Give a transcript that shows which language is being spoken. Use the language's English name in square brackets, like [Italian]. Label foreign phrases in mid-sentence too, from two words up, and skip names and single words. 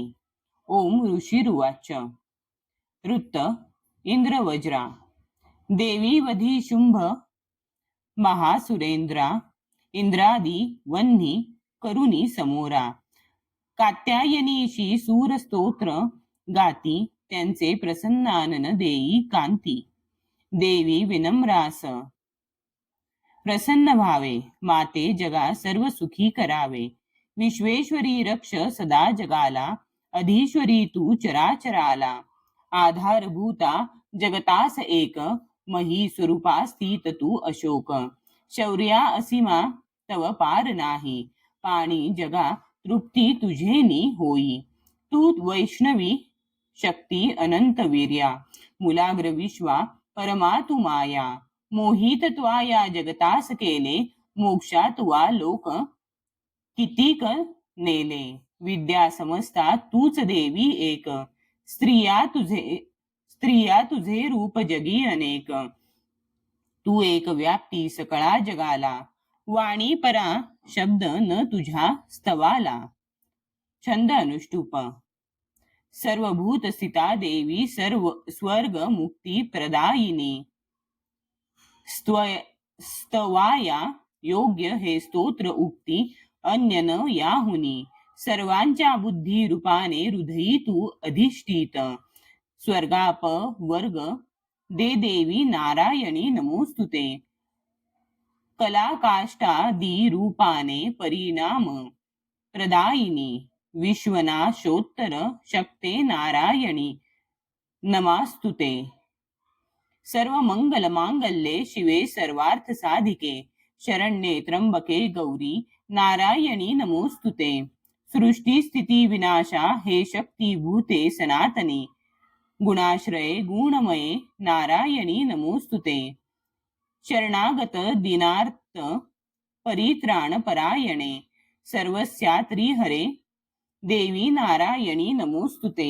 [Sanskrit] ओम ऋषिरुवाच. [Marathi] वृत्त इंद्रवज्रा. देवी वधी शुंभ महासुरेंद्रा इंद्रादी वन्ही करुणी समोरा. कात्यायनीशी सूरस्तोत्र गाती त्यांचे प्रसन्नानन देई कांती. देवी विनम्रास प्रसन्न भावे माते जगा सर्व सुखी करावे. विश्वेश्वरी रक्ष सदा जगाला अधीश्वरी तू चराचराला. आधारभूता जगतास एक मही स्वरूपा स्थित तू अशोक. शौर्या असीमा तव पार नाही पाणी जगा तृप्ती तुझेनी होई. तू वैष्णवी शक्ती अनंत वीर्या मुलाग्र विश्वा परमा तू माया. मोहित त्वाया जगतास केले मोक्षा तुवा लोक कितीक नेले. विद्या समजता तूच देवी एक स्त्रिया तुझे रूप जगी अनेक. तू एक व्याप्ती सकळा जगाला वाणी परा शब्द न तुझ्या स्तवाला. छंद अनुष्टुप. सर्वभूत स्थिता देवी सर्व स्वर्ग मुक्ती प्रदायिनी. स्तवाया योग्य हे स्तोत्र उक्ती अन्य न याहुनी. सर्वांच्या बुद्धी रूपाने हृदयी तू अधिष्ठित. स्वर्गाप वर्ग दे देवी [Sanskrit] नारायणी नमोस्तुते. [Marathi] कलाकाष्टादी रूपाने परिणाम प्रदायिनी. विश्वनाशोत्तर शक्ते [Sanskrit] नारायणी नमास्तुते. सर्व मंगल मांगल्ये शिवे सर्वार्थ साधिके. शरण्ये त्र्यंबके गौरी नारायणी नमोस्तुते. [Marathi] सृष्टी स्थिती विनाशा हे शक्ती भूते सनातनी. गुणाश्रये गुणमये [Sanskrit] नारायणी नमोस्तुते. शरणागत दिनार्थ परित्राण परायणे सर्वस्यात्री हरे देवी नारायणी नमोस्तुते.